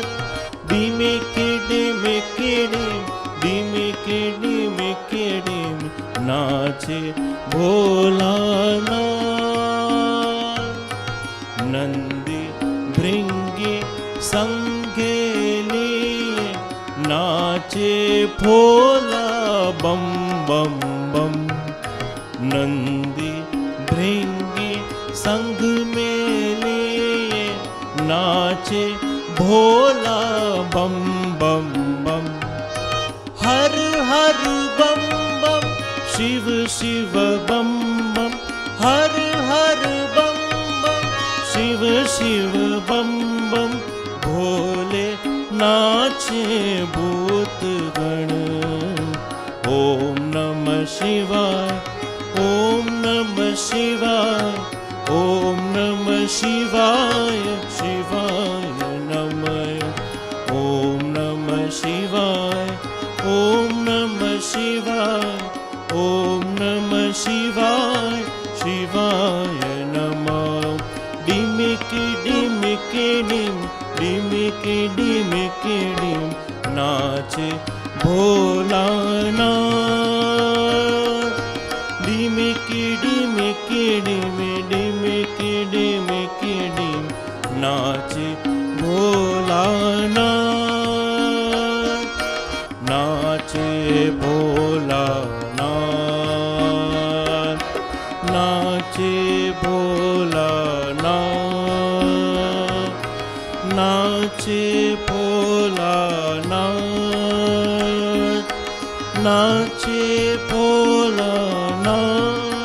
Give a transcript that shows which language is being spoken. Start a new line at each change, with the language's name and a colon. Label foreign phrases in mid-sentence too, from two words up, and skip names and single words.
Gujarati: ડીમિકી ડીમિકી ડીમ, ડીમિકી ડીમિકી ડીમ, નાચે ભોલાનાથ. નંદી ભૃંગી સંગે લીએ, નાચે ભોલા બમ બમ બમ. નંદી ભૃંગી સંગ
Hindi: में लिए, नाचे भोला बम बम बम. हर हर बम बम, शिव शिव बम बम, हर हर बम बम, शिव शिव बम बम. भोले नाचे भूत गण, ओम नमः शिवाय, ओम नमः शिवाय, ओम नमः शिवाय, शिवाय नमः. ओम नमः शिवाय, ओम नमः शिवाय, ओम नमः शिवाय, शिवाय नमः. डिमिकी डिमिकी डिम, डिमिकी डिमिकी डिम, नाचे भोलानाथ. डिमिकी डिमिकी डिम, डिमिकी डिमिकी डिम, नाचे भोलानाथ, नाचे भोलानाथ, नाचे भोलानाथ, नाचे भोलानाथ, नाचे भोलानाथ.